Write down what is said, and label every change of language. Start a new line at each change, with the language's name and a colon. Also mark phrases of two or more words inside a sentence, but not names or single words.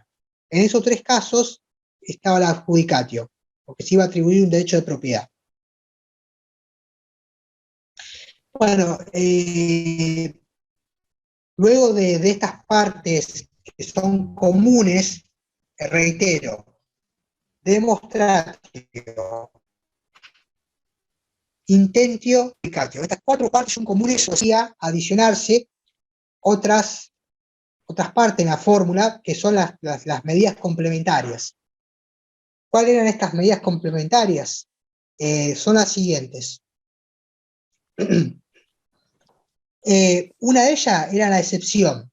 Spanish: En esos tres casos estaba la adjudicatio, porque se iba a atribuir un derecho de propiedad. Bueno, Luego de estas partes que son comunes, reitero,
Latin: demonstratio, intentio, applicatio.
Spanish: Estas 4 partes son comunes, o sea, adicionarse otras partes en la fórmula, que son las medidas complementarias. ¿Cuáles eran estas medidas complementarias? Son las siguientes. Una de ellas era la excepción.